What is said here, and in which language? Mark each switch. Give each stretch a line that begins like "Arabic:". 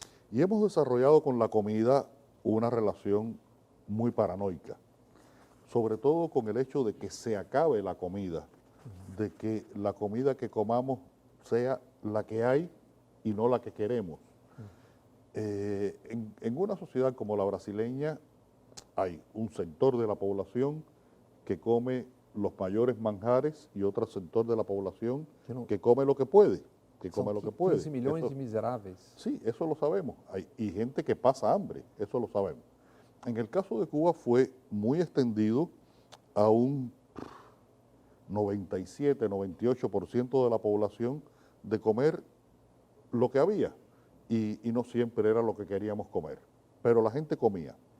Spanish: Y hemos desarrollado con la comida una relación muy paranoica, sobre todo con el hecho de que se acabe la comida, de que la comida que comamos sea la que hay y no la que queremos. En una sociedad como la brasileña hay un sector de la población que come los mayores manjares y otro sector de la población que come lo que puede.
Portuguese: São 15 milhões de miseráveis.
Spanish: Sí, eso lo sabemos. Y gente que pasa hambre, eso lo sabemos. En el caso de Cuba fue muy extendido a un 97, 98% de la población de comer lo que había y no siempre era lo que queríamos comer, pero la gente comía.